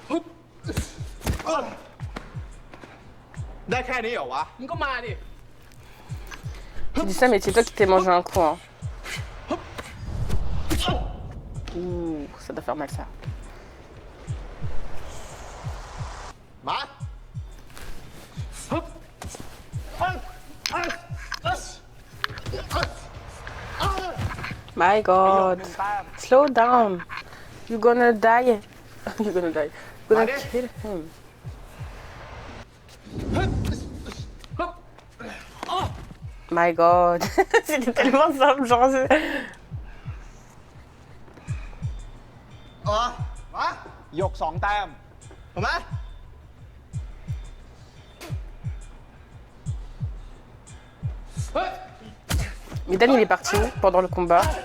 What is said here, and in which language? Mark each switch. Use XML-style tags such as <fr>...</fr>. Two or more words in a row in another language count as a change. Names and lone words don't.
<th>ได้แค่นี้เหรอวะ มึงก็มาดิ</th> <fr>Tu dis ça, mais c'est toi qui t'es mangé un coup. Hein. Ouh, ça doit faire mal ça.</fr> <en>My God. Slow down. You're gonna die. You're gonna die. You're gonna kill him. My God.</en> <fr>C'était tellement simple, genre...</fr> <th>Yok 2 แต้ม</th> <fr>Mais Dan, il est parti pendant le combat.</fr>